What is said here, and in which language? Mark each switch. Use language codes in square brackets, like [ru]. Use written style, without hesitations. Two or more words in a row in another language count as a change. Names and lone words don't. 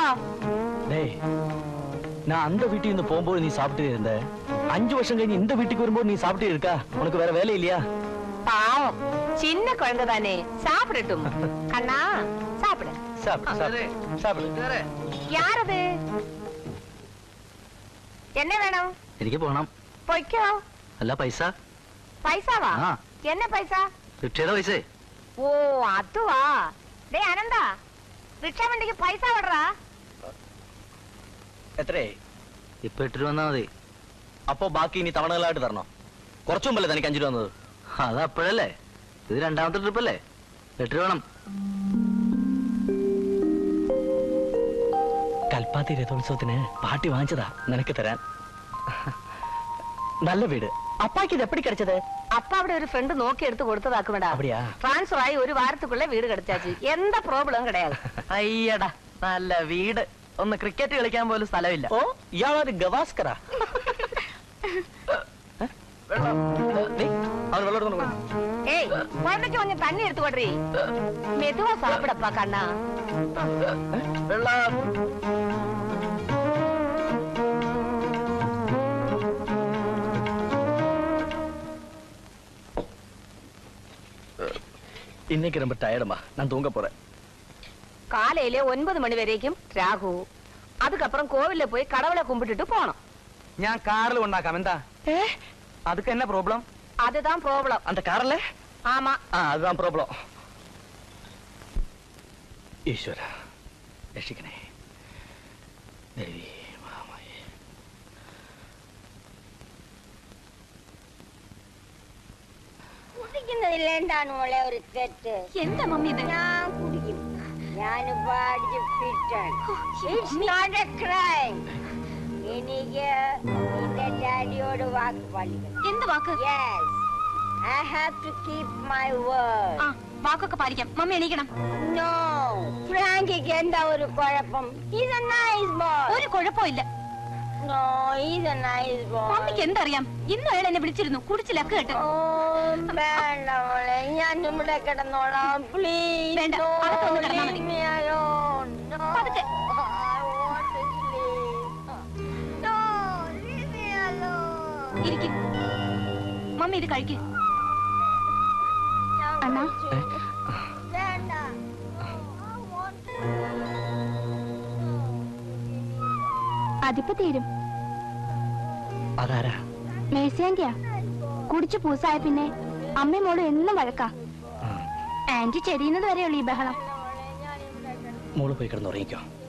[ta] டேய், நான் அந்த வீட்டுக்கு இருந்து போகும்போது நீ சாப்பிட்டு இருந்த, 5 வருஷம் கழிஞ்சு இந்த வீட்டுக்கு வரும்போது நீ சாப்பிட்டு இருக்கா? உனக்கு வேற வேலை இல்லையா? பாவம், சின்ன குழந்தை தானே, சாப்பிடட்டும். கண்ணா சாப்பிடு. சாப்பிடு. யார் அது? என்ன வேணும்? [ml] എനിക്ക് പോണം. പൊയ്ക്കോ. അല്ല പൈസ. പൈസാവാ? ആ. [ta] என்ன പൈസா? [ml] റിക്ഷയുടെ പൈസ. ഓ അതുവാ. [ta] டே அனந்தா, ரிக்ஷா வண்டிக்கு பைசா விடுறா. [ml] എത്രയായി? ഇപ്പൊ 8 രൂപ വന്നാ മതി. അപ്പോ ബാക്കി ഇനി തവണകളായിട്ട് തരണോ? കുറച്ചു മുമ്പല്ലേ തനിക്ക് 5 രൂപ വന്നത്? അത് അപ്പോഴല്ലേ, ഇത് രണ്ടാമത്തെ ട്രിപ്പ് അല്ലേ, 8 രൂപ വേണം. കൽപ്പാത്തി രഥോത്സവത്തിന് പാട്ടി വാങ്ങിച്ചതാ നിനക്ക് തരാൻ. [ta] நல்ல வீடு. அப்பாக்கு இது எப்படி கிடைச்சது? அப்பாவோட ஒரு ஃப்ரெண்ட் நோக்கி எடுத்து கொடுத்ததாக்குமடா. அப்படியா? ட்ரான்ஸ்ஃபர் ஆகி ஒரு வாரத்துக்குள்ள வீடு கிடைச்சாச்சு. எந்த ப்ராப்ளம் கிடையாது. [ml] അയ്യടാ, നല്ല വീട്. ഒന്ന് ക്രിക്കറ്റ് കളിക്കാൻ പോലും സ്ഥലമില്ല. ഓ, ഇയാളൊരു ഗവാസ്കറാ. [ta] அவர் வெள்ளம் எடுத்து கொடு. ஏய், குழந்தைக்கு கொஞ்சம் தண்ணி எடுத்து கொடுறீ. மெதுவா சாப்பிடப்பா கண்ணா. [ml] വെള്ളം. [ta] இன்னைக்கு ரொம்ப டயர்டுமா, நான் தூங்க போறேன். காலையில 9 மணி வரைக்கும் ராகு. அதுக்கப்புறம் கோவில்ல போய் கடவுளை கும்பிட்டுட்டு போனோம். [ml] ഞാൻ കാറിൽ ഉണ്ടാക്കാം. എന്താ [ta] அதுக்கு என்ன ப்ராப்ளம்? அதுதான் ப்ராப்ளம். அந்த கார்ல? ஆமா. அதுதான் ப்ராப்ளம். [ml] ഈശ്വര രക്ഷിക്കണേ. ദേവി മാമയെ. കുടിക്കുന്നതില്ലേണ്ടാണ് മോളെ ഒരു തെറ്റ്. എന്താ മമ്മി ഇത്? ഞാൻ കുടിക്കും. ഞാനിപ്പോ അടിച്ച് ഫിറ്റാണ്. [en] It's not a crime. [ml] എനിക്ക് നിന്റെ ഡാഡിയോട് വാക്ക് പാലിക്കണം. എന്ത് വാക്ക്? [en] Yes, I have to keep my word. [ml] ആ, വാക്കൊക്കെ പാലിക്കാം. മമ്മി എണീക്കണം. No, ഫ്രാങ്കിക്ക് എന്താ ഒരു കുഴപ്പം? [en] He's a nice boy. [ml] ഒരു കുഴപ്പമില്ല. [en] No, he's a nice boy. [ml] മമ്മിക്ക് എന്തറിയാം? ഇന്നും അയാൾ എന്നെ വിളിച്ചിരുന്നു, കുടിച്ച് ലക്ക് കേട്ട്. Oh, വേണ്ട മോളെ, ഞാൻ ഇവിടെ കിടന്നോളാം. Please, വേണ്ട, no, അകത്തൊന്ന് കിടന്നാ മതി. [en] leave me alone. No, [ml] പതുക്കെ. [en] I want to sleep. No, leave me alone. [ml] ഇരിക്കും. മമ്മി ഇത് കഴിക്കും. ഞാൻ അണ്ണാ. വിളിച്ചു. വേണ്ട. [en] I want to [ml] അതിപ്പോ തീരും. അതാരാ? മേഴ്സിയാന്റിയാ. കുടിച്ചു പൂസായ പിന്നെ അമ്മയും മോളും എന്നും വഴക്കാ. ആന്റി ചെരിയുന്നത് വരെയുള്ളൂ ഈ ബഹളം. മോള് പോയി കിടന്നുറങ്ങിക്കോ.